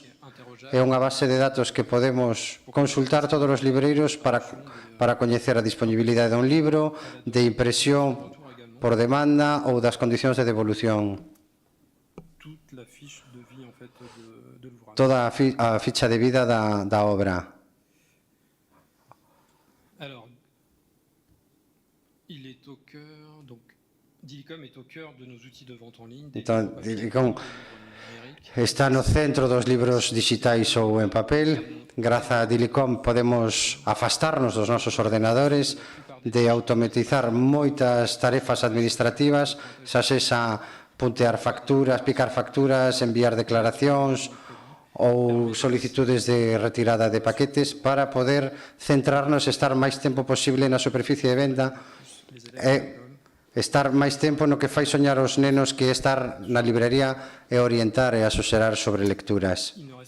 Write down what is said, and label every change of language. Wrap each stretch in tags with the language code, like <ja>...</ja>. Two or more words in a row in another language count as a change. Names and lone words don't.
<gl>É unha base de datos que podemos consultar todos os libreiros para coñecer a disponibilidade dun libro, de impresión por demanda ou das condicións de devolución. Toda a ficha de vida da obra.</gl> <fr>Dilicom est au cœur de nos outils de vente en ligne.</fr> <gl>Entón, Dilicom está no centro dos libros digitais ou en papel. Grazas a Dilicom podemos afastarnos dos nosos ordenadores, de automatizar moitas tarefas administrativas, xa sexa puntear facturas, picar facturas, enviar declaracións ou solicitudes de retirada de paquetes para poder centrarnos e estar máis tempo posible na superficie de venda e estar máis tempo no que fai soñar os nenos que estar na librería e orientar e asesorar sobre lecturas.</gl>